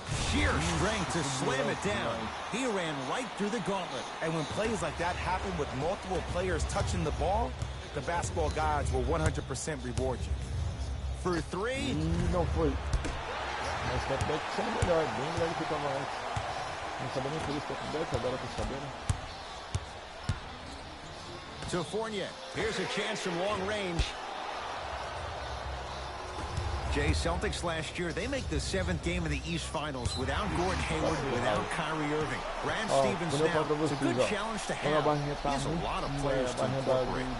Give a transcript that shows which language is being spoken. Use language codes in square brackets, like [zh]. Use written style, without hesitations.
[en] Sheer strength to slam it down. He ran right through the gauntlet. And when plays like that happen with multiple players touching the ball, the basketball gods will 100% reward you. For three. [pt] Não foi. Mas step back sendo melhor, bem melhor do que estava antes. Não sabia nem fazer step back, agora tô sabendo. [en] To Fournier. Here's a chance from long range. Jay, Celtics last year, they make the 7th game of the East Finals without Gordon Hayward, without Kyrie Irving. Brad Stevens now, it's a good challenge to have. He has a lot of players to incorporate.